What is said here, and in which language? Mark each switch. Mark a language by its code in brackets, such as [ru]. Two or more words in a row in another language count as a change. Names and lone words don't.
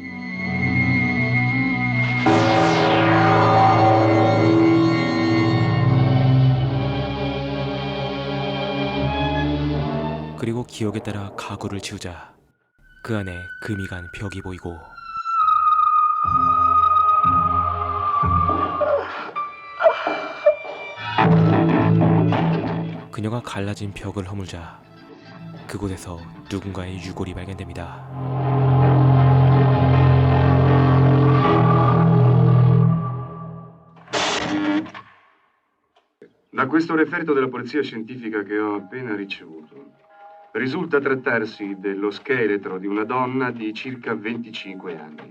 [ko] 그리고 기억에 따라 가구를 치우자 그 안에 금이 간 벽이 보이고 그녀가 갈라진 벽을 허물자 그곳에서 누군가의 유골이 발견됩니다. [it] Da questo referto della polizia scientifica che ho appena ricevuto, risulta trattarsi dello scheletro di una donna di circa 25 anni.